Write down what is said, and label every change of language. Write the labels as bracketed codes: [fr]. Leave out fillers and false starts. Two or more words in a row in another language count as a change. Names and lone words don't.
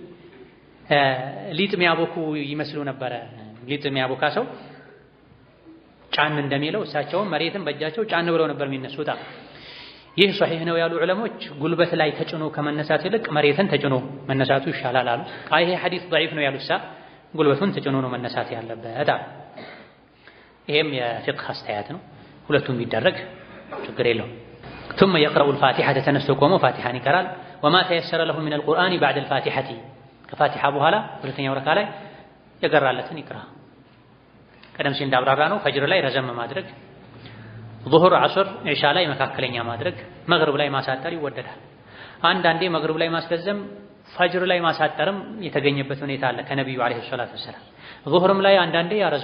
[am] ሊጥ የሚያቦኩ ይመስሉ ነበረ። ሊጥ የሚያቦካ ሰው ጫን እንደሚለው እሳቸውም መሬትን በእጃቸው ጫን ብለው ነበር የሚነሱት። ይህ ሶሒህ ነው ያሉ ዑለሞች ጉልበት ላይ ተጭኖ ከመነሳት ይልቅ መሬትን ተጭኖ መነሳቱ ይሻላል አሉ። ይሄ ሐዲስ ضعيف ነው ያሉሳ ጉልበቱን ተጭኖ ነው መነሳት ያለበት። ይሄም የፊቅህ አስተያየት ነው። ሁለቱም ቢደረግ ችግር የለውም። [ar] ثم يقرأ الفاتحة [am] ተነስቶ ቆሞ ፋቲሃን ይቀራል። [ar] وما تيسر له من القرآن بعد الفاتحة [am] ከፋቲሃ በኋላ ሁለተኛው ረካ ላይ የቀራለትን ይቅራ። ቀደም ሲል እንዳብራራ ነው ፈጅር ላይ ረዘም ማድረግ፣ ዙሁር፣ ዐስር፣ ዒሻ ላይ መካከለኛ ማድረግ፣ መግሪብ ላይ ማሳጠር ይወደዳል። አንዳንዴ መግሪብ ላይ ማስረዘም ፈጅር ላይ ማሳጠርም የተገኘበት ሁኔታ አለ ከነቢዩ [ar] عليه الصلاة والسلام። [am] ዙሁርም ላይ አንዳንዴ ያረዝሙ